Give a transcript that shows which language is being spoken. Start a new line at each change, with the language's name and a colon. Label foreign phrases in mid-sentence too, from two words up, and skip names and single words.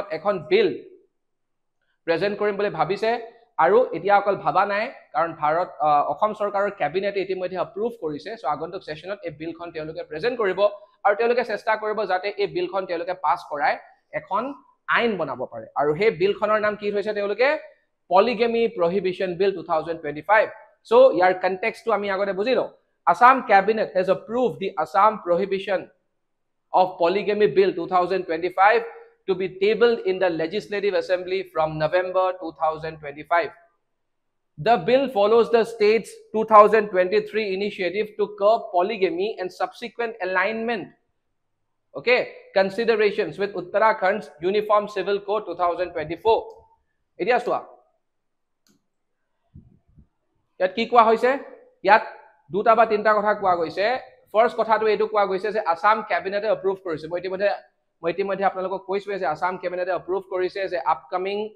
Assamese: এখন বিল প্ৰেজেন্ট কৰিম বুলি ভাবিছে আৰু এতিয়া অকল ভাবা নাই কাৰণ ভাৰত অসম চৰকাৰৰ ক্যাবিনেটে ইতিমধ্যে এপ্ৰুভ কৰিছে সো আগন্তুক সেশনত এই বিলখন তেওঁলোকে প্ৰেজেন্ট কৰিব আৰু তেওঁলোকে চেষ্টা কৰিব যাতে এই বিলখন তেওঁলোকে পাস কৰায় এখন আইন বনাব পাৰে আৰু হে বিলখনৰ নাম কি হৈছে তেওঁলোকে
English: polygamy prohibition bill 2025 so
Assamese: ইয়াৰ কনটেক্সট টো আমি আগতে বুজিলো
English: Assam cabinet has approved the Assam prohibition of polygamy bill 2025 to be tabled in the legislative assembly from November 2025 the bill follows the state's 2023 initiative to curb polygamy and subsequent alignment okay considerations with Uttarakhand's Uniform Civil Code 2024
Assamese: এতিয়া সোয়া ইয়াত কি কোৱা হৈছে ইয়াত দুটা বা তিনটা কথা কোৱা গৈছে ফাৰ্স্ট কথাটো এটো কোৱা গৈছে যে আসাম ক্যাবিনেটে এপ্ৰুভ কৰিছে মই ইতিমধ্যে আপোনালোকক কৈছো যে আসাম ক্যাবিনেটে এপ্ৰুভ কৰিছে যে আপকামিং